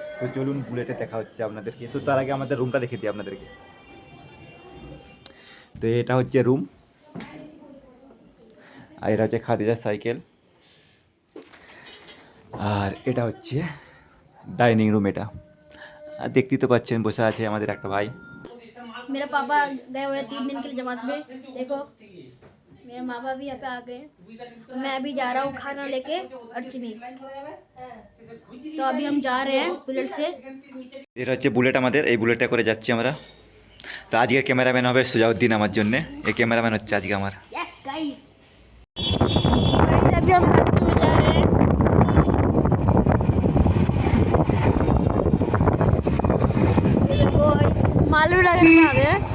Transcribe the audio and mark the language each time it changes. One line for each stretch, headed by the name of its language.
Bangla: তো চলুন, বুলেটে দেখা হচ্ছে আপনাদেরকে। তো তার আগে আমাদের রুমটা দেখে দিই আপনাদেরকে। তো এটা হচ্ছে রুম, আর এটা হচ্ছে খাদিজার সাইকেল, আর এটা হচ্ছে ডাইনিং রুম। এটা আর দেখতেই তো পাচ্ছেন বসে আছে আমাদের একটা भाई।
Hindi: मेरा पापा गए हुए हैं 3 दिन के लिए जमात में। देखो मेरे माँ बाप भी यहाँ पे आ गए हैं। मैं अभी जा रहा हूँ खाना लेके अर्चनी। तो अभी हम जा रहे हैं बुलेट से।
Bangla: এটা হচ্ছে বুলেট আমাদের, এই বুলেটটা করে যাচ্ছি আমরা। তো আজকের ক্যামেরাম্যান হবে সুজাউদ্দিন আমার জন্য। এই ক্যামেরাম্যান হচ্ছে আজকে আমার।
Hindi: यस गाइस, अभी हम रास्ते में जा रहे हैं। ये देखो मालूम लग रहा है।